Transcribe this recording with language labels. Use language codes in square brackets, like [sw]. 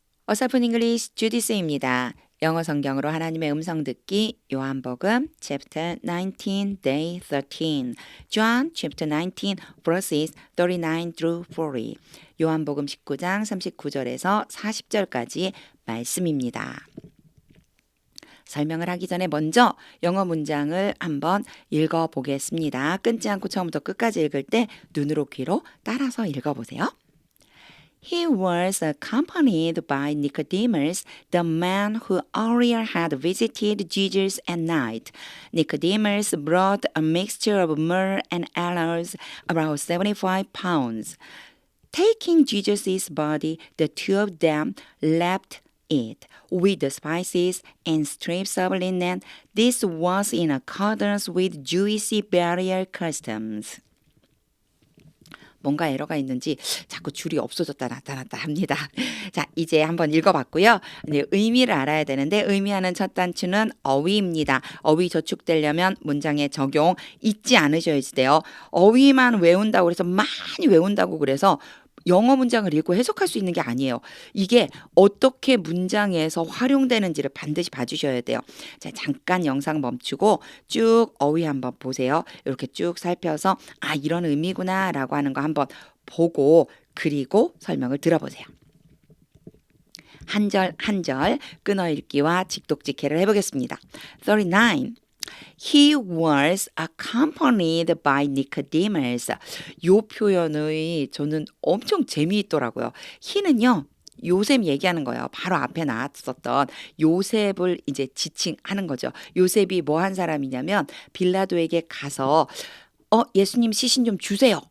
[ko] 어설픈 잉글리시 주디스입니다. 영어 성경으로 하나님의 음성 듣기 요한복음 chapter 19 day 13 [en] John chapter 19 verses 39 through 40 [ko] 요한복음 19장 39절에서 40절까지 말씀입니다. 설명을 하기 전에 먼저 영어 문장을 한번 읽어보겠습니다. 끊지 않고 처음부터 끝까지 읽을 때 눈으로 귀로 따라서 읽어보세요. [en] He was accompanied by Nicodemus, the man who earlier had visited Jesus at night. Nicodemus brought a mixture of myrrh and aloes, about 75 pounds. Taking Jesus' body, the two of them left it with the spices and strips of linen. This was in accordance with Jewish burial customs. [ko] 뭔가 에러가 있는지 자꾸 줄이 없어졌다 나타났다 합니다. 자, 이제 한번 읽어봤고요. 이제 의미를 알아야 되는데 의미하는 첫 단추는 어휘입니다. 어휘 저축되려면 문장에 적용 잊지 않으셔야 돼요. 어휘만 외운다고 그래서 많이 외운다고 그래서 영어 문장을 읽고 해석할 수 있는 게 아니에요. 이게 어떻게 문장에서 활용되는지를 반드시 봐주셔야 돼요. 자, 잠깐 영상 멈추고 쭉 어휘 한번 보세요. 이렇게 쭉 살펴서 아, 이런 의미구나 라고 하는 거 한번 보고 그리고 설명을 들어보세요. 한 절 한 절 끊어읽기와 직독직해를 해보겠습니다. 39. [en] He was accompanied by Nicodemus. [ko] 요 표현이 저는 엄청 재미있더라고요. he는요. 요셉 얘기하는 거예요. 바로 앞에 나왔었던 요셉을 이제 지칭하는 거죠. 요셉이 뭐 한 사람이냐면 빌라도에게 가서 예수님 시신 좀 주세요.